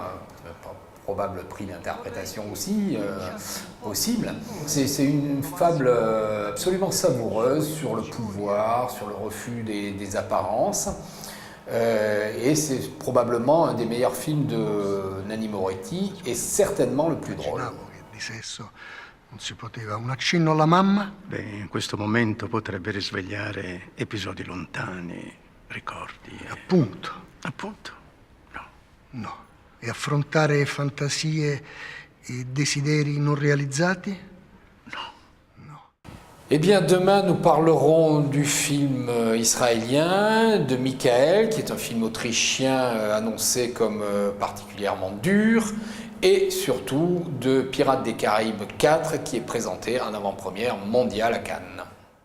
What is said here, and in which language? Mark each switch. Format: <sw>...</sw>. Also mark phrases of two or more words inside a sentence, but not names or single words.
<fr>Probable prix d'interprétation aussi possible. C'est une fable absolument savoureuse sur le pouvoir, sur le refus des apparences. Et c'est probablement un des meilleurs films de Nanni Moretti et certainement le plus drôle.</fr> <it>Di sesso non si poteva. Un accenno alla mamma? Beh, in questo momento potrebbe risvegliare episodi lontani, ricordi. Appunto. Appunto? No. No. E affrontare fantasie et desideri non réalisati? No.</it> <fr>Eh bien, demain, nous parlerons du film israélien de Michael, qui est un film autrichien annoncé comme particulièrement dur, et surtout de Pirates des Caraïbes 4, qui est présenté en avant-première mondiale à Cannes.</fr>